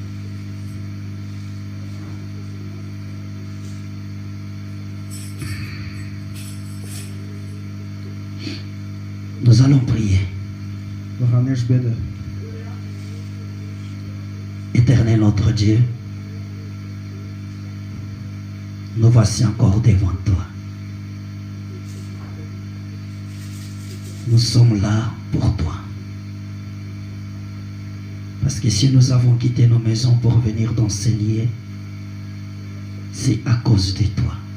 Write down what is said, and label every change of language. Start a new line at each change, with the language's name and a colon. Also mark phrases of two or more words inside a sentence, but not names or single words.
French: Nous allons prier.
Dutch: We gaan eerst bidden.
French: Éternel notre Dieu, nous voici encore devant toi. Nous sommes là pour toi. Parce que si nous avons quitté nos maisons pour venir d'enseigner, c'est à cause de toi.